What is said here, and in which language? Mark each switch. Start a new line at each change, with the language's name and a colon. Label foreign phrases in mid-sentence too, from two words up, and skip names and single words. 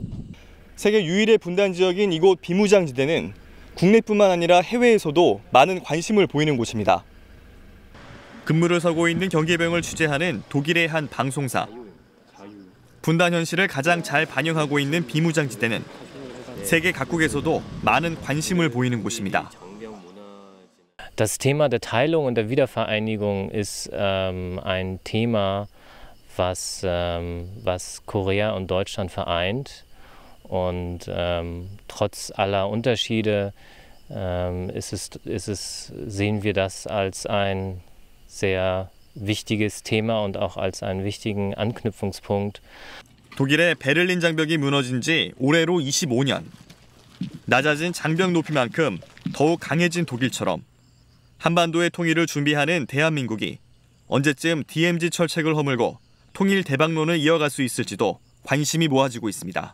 Korean: 세계 유일의 분단 지역인 이곳 비무장지대는 국내뿐만 아니라 해외에서도 많은 관심을 보이는 곳입니다. 근무를 서고 있는 경계병을 취재하는 독일의 한 방송사. 분단 현실을 가장 잘 반영하고 있는 비무장지대는 세계 각국에서도 많은 관심을 보이는 곳입니다.
German: Das Thema der Teilung und der Wiedervereinigung ist ein Thema, was Korea und Deutschland vereint. Und trotz aller Unterschiede sehen wir das als ein sehr wichtiges Thema und auch als einen wichtigen Anknüpfungspunkt.
Korean: 독일의 베를린 장벽이 무너진 지 올해로 25년. 낮아진 장벽 높이만큼 더욱 강해진 독일처럼 한반도의 통일을 준비하는 대한민국이 언제쯤 DMZ 철책을 허물고 통일 대박론을 이어갈 수 있을지도 관심이 모아지고 있습니다.